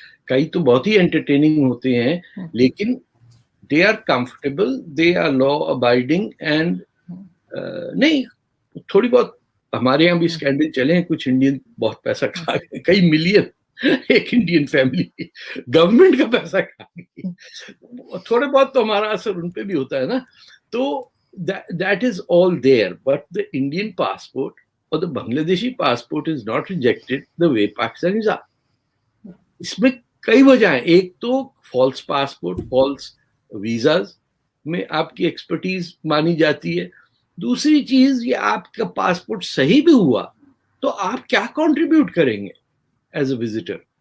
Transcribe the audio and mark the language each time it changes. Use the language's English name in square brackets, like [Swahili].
[Urdu] کئی تو بہت ہی انٹرٹیننگ ہوتے ہیں لیکن [English] They are comfortable, they are law abiding. [Urdu] And نہیں تھوڑی بہت ہمارے یہاں بھی اسکینڈل چلے ہیں، کچھ انڈین بہت پیسہ کھا گئے، کئی ملین ایک انڈین فیملی گورنمنٹ کا پیسہ کھا گئی. تھوڑے بہت تو ہمارا اثر ان پہ بھی ہوتا ہے نا. [English] تو that is all there, but the Indian passport or the Bangladeshi passport is not rejected the way Pakistanis are. [Urdu] اس میں کئی وجہ ہیں. ایک تو فالس پاسپورٹ، فالس ویزاز میں آپ کی ایکسپرٹیز مانی جاتی ہے. دوسری چیز یہ آپ کا پاسپورٹ صحیح بھی ہوا تو آپ کیا کنٹریبیوٹ کریں گے [English] As a visitor.